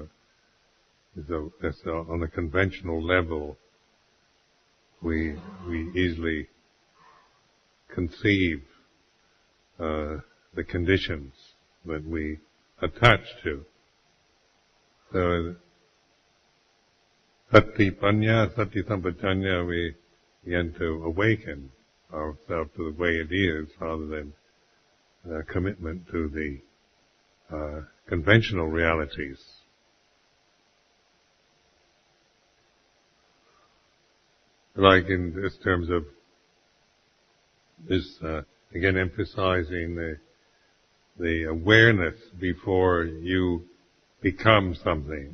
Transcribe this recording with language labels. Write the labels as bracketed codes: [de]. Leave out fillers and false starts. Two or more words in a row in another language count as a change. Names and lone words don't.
[en] So on a conventional level, we easily conceive the conditions that we attach to. [pi] So sati panya, sati sampajanya, [en] we begin to awaken ourselves to the way it is, rather than commitment to the conventional realities. Like in this terms of this, again emphasizing the awareness before you become something.